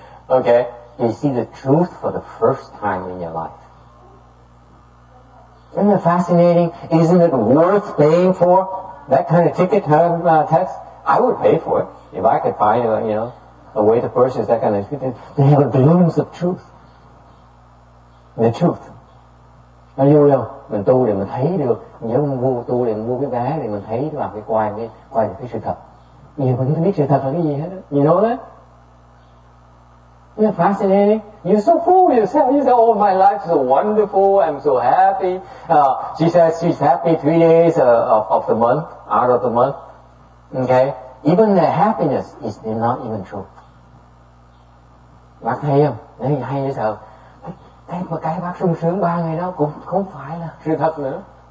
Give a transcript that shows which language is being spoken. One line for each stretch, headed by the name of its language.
English: Okay? You see the truth for the first time in your life. Isn't it fascinating? Isn't it worth paying for that kind of ticket test? I would pay for it if I could find, a way to purchase that kind of ticket. They have a glimpse of truth. The truth.
Vietnamese: Nó vui không? Mình tu để mình thấy được, giống vua tu để mình mua cái vé để mình thấy vào cái quay được cái sự thật. Nhiều mình không biết sự thật là cái gì hết.
English: You know that? Isn't it fascinating? You're so full of yourself. You say, oh, my life is so wonderful. I'm so happy. She says she's happy 3 days of the month, out of the month. Okay? Even the happiness is not even true.
Vietnamese: Bác hay không? Đấy, hay như sao? Cái bác sung sướng 3 ngày đó cũng không phải là sự thật nữa.